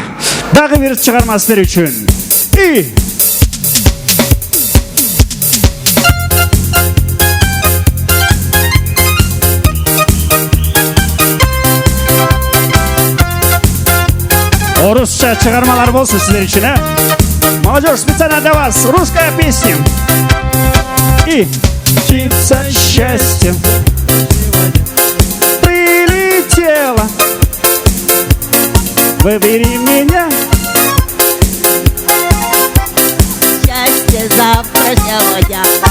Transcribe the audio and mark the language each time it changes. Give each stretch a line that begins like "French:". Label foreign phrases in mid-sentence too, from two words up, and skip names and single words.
Kyrgyz: Дагы бир чыгарма сиздер үчүн. Орусча чыгармалар болсун сиздер үчүн,
Russian: Молодежь, специально для вас русская песня. И птица счастья прилетела. Выбери меня. Счастье завтра сегодня.